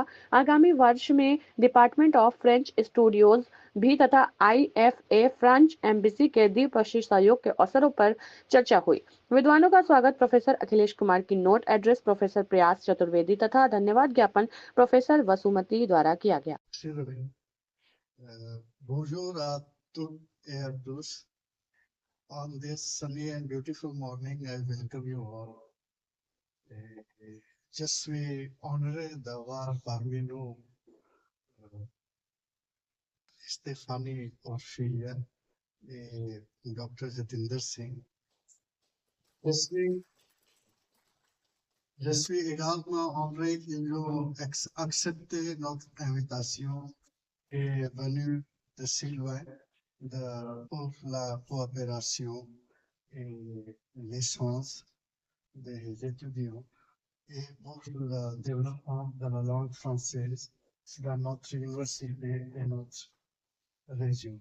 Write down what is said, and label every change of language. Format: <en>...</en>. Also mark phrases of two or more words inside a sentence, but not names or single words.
<hi>आगामी वर्ष में</hi> <en>department of French studios</en> <hi>भी तथा IFA</hi> <en>French embassy</en> <hi>के द्विपक्षीय सहयोग के अवसरों पर चर्चा हुई। विद्वानों का स्वागत प्रोफेसर अखिलेश कुमार</hi> <en>key note address</en> <hi>प्रोफेसर प्रयास चतुर्वेदी तथा धन्यवाद ज्ञापन प्रोफेसर वसुमती द्वारा किया गया।</hi> <fr>Bonjour à toutes et à tous.</fr> <en>On this sunny and beautiful morning, I welcome you all.</en> <fr>Je suis honoré d'avoir parmi nous Stéphanie Orfilia et Dr. Jatinder Singh. Je suis également honoré qu'ils ont accepté notre invitation et venu de si loin pour la coopération et l'échange des étudiants et pour le développement de la langue française dans notre université et notre région.</fr>